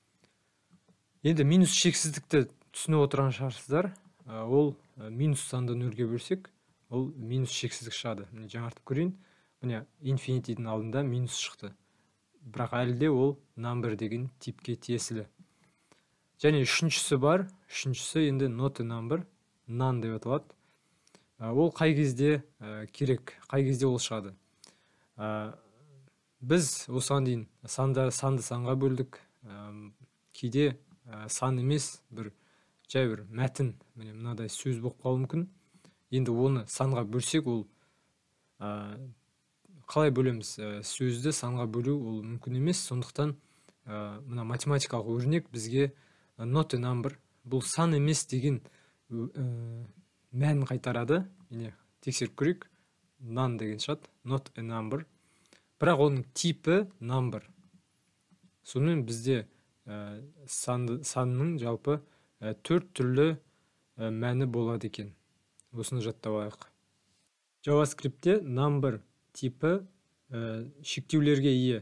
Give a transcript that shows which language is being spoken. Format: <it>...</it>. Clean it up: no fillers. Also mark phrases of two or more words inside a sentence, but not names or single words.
<kk>Енді минус шексіздікті түсініп отырған шығарсыздар. Ол минус санды нөлге бөлсек, ол минус шексіздік шығады. Міне жаңартып көрейін. Міне infinity'дің алдында минус шықты. Бірақ әлі де ол number деген типке тиесілі. Және үшіншісі бар. Үшіншісі енді</kk> <en>not a number,</en> <kk>none деп аталады. Ол қай кезде керек, қай кезде ол шығады. Біз осыған дейін санды санға бөлдік. Кейде сан емес, жай бір мәтін, мынадай сөз болып қалуы мүмкін. Енді оны санға бөлсек, ол қалай бөлеміз? Сөзді санға бөлу ол мүмкін емес. Сондықтан мына математикалық өрнек бізге</kk> <en>not a number,</en> <kk>бұл сан емес деген мән қайтарады. Міне тексеріп көрейік. none деген шығады,</kk> <en>not a number.</en> <kk>Бірақ оның типі number. Сонымен бізде санның жалпы 4 түрлі мәні болады екен. Осыны жаттап алайық. JavaScriptте number типі шектеулерге ие.</kk>